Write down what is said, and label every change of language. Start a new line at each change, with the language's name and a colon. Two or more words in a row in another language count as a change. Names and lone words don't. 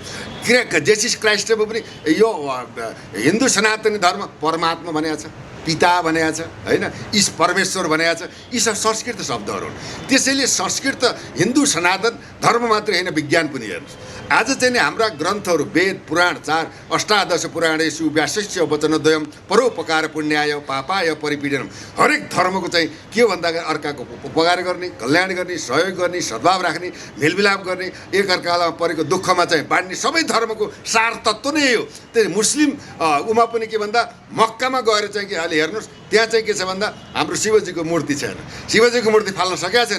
Nepali: जेसिस क्राइस्टमा पनि यो हिन्दू सनातनी धर्म परमात्मा भनेको छ, पिता भनेको छ होइन, ईश परमेश्वर भनेको छ। यी सब संस्कृत शब्दहरू हुन्। त्यसैले संस्कृत हिन्दू सनातन धर्म मात्रै होइन, विज्ञान पनि हेर्नुहोस्। आज चाहिँ नि हाम्रा ग्रन्थहरू वेद पुराण 4
Sanskrit: अष्टादश पुराणेषु व्यासस्य वचनद्वयम् परोपकार पुण्याय पापाय परिपीडनम्।
Nepali: हरेक धर्मको चाहिँ के भन्दा अर्काको उपकार गर्ने, कल्याण गर्ने, सहयोग गर्ने, सद्भाव राख्ने, मेलमिलाप गर्ने, एकअर्कालाई परेको दुःखमा चाहिँ बाँड्ने सबै धर्मको सार तत्त्व नै हो। त्यही मुस्लिम उमा पनि के भन्दा मक्कामा गएर चाहिँ के अहिले हेर्नुहोस् त्यहाँ चाहिँ के छ भन्दा हाम्रो शिवजीको मूर्ति छैन, शिवजीको मूर्ति फाल्न सकेका छैन।